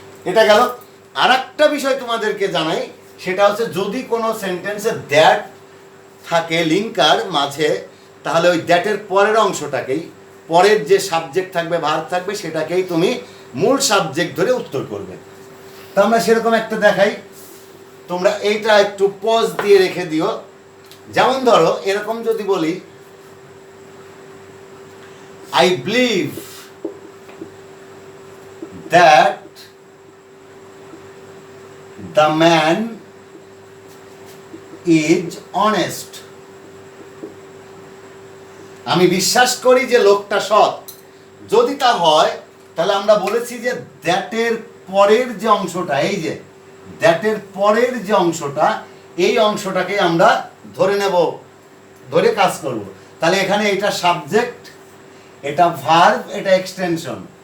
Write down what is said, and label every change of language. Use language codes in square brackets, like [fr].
[bn] এটা গেল। আর একটা বিষয় তোমাদেরকে জানাই, সেটা হচ্ছে যদি কোনো সেন্টেন্সে দ্যাট থাকে লিঙ্কার মাঝে, তাহলে ওই দ্যাটের পরের অংশটাকেই, পরের যে সাবজেক্ট থাকবে ভার্ব থাকবে, সেটাকেই তুমি মূল সাবজেক্ট ধরে উত্তর করবে। তো আমরা সেরকম একটা দেখাই, তোমরা এইটা একটু পজ দিয়ে রেখে দিও। যেমন ধরো এরকম যদি বলি, [en] I believe that the man is honest. [bn] আমি বিশ্বাস করি যে লোকটা সৎ। যদি তা হয়, তাহলে আমরা বলেছি যে দ্যাটের পরের যে অংশটা, এই যে দ্যাটের পরের যে অংশটা, এই অংশটাকে আমরা ধরে নেব, ধরে কাজ করব। তাহলে এখানে এটা সাবজেক্ট, এটা ভার্ব, এটা এক্সটেনশন।